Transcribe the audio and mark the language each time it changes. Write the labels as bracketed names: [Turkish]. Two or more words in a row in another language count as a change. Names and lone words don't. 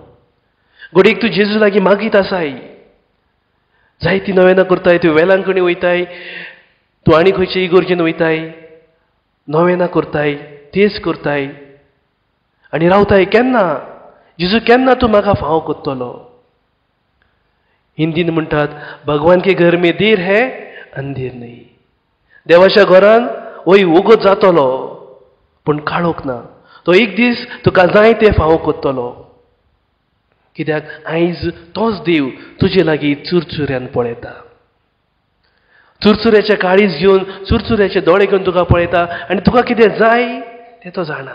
[Konkani] घडयेक तूं जेजू लागीं मागीत आसाय, जायतीं नवेनां करताय, तूं वेलांकणी वयताय, तूं आनी खंयचे इगोर्जेन वयताय, नवेनां करताय, तेच करताय आनी रावताय. केन्ना जेजू, केन्ना तूं म्हाका फावो करतलो? हिंदीन म्हणटात, [Hindi] भगवान के घर में देर है अंधेर नहीं. [Konkani] देवाच्या घरान वय उगत जातलो पूण काळोख ना. तो एक दीस तुका जाय ते फावो करतलो. कित्याक आयज तोच देव तुजे लागीं चुरचुऱ्यान पळयता. चुरचुऱ्याचे काळीज घेवन, चुरचुऱ्याचे दोळे घेवन तुका पळयता आनी तुका कितें जाय तें तो जाणा.